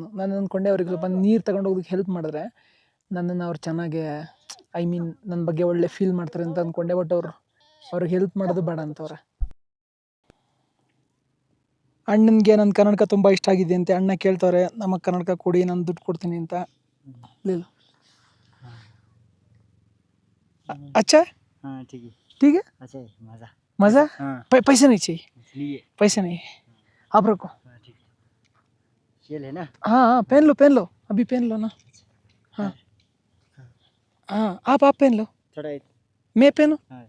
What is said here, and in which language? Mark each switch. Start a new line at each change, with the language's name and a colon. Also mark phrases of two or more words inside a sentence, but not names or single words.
Kannada: ನಾನು ಅಂದ್ಕೊಂಡೆ ಅವ್ರಿಗೆ ಸ್ವಲ್ಪ ನೀರು ತಗೊಂಡು ಹೋಗೋದಕ್ಕೆ ಹೆಲ್ಪ್ ಮಾಡಿದ್ರೆ ನನ್ನನ್ನು ಅವ್ರು ಚೆನ್ನಾಗೆ ನನ್ನ ಬಗ್ಗೆ ಒಳ್ಳೆ ಫೀಲ್ ಮಾಡ್ತಾರೆ ಅಂತ ಅಂದ್ಕೊಂಡೆ. ಬಟ್ ಅವ್ರಿಗೆ ಹೆಲ್ಪ್ ಮಾಡೋದು ಬೇಡ ಅಂತವ್ರೆ. ಅಣ್ಣನಿಗೆ ನನ್ನ ಕನ್ನಡಕ ತುಂಬ ಇಷ್ಟ ಆಗಿದೆ ಅಂತೆ. ಅಣ್ಣ ಕೇಳ್ತವ್ರೆ, ನಮಗೆ ಕನ್ನಡಕ ಕೊಡಿ, ನಾನು ದುಡ್ಡು ಕೊಡ್ತೀನಿ ಅಂತ.
Hindi: ಇಲ್ಲ अच्छा ठीक है मज़ा पैसे नहीं चाहिए, पैसे नहीं आप रखो. हाँ पहन लो अभी पहन लो ना. हाँ आप पहन लो, मैं पहनूं.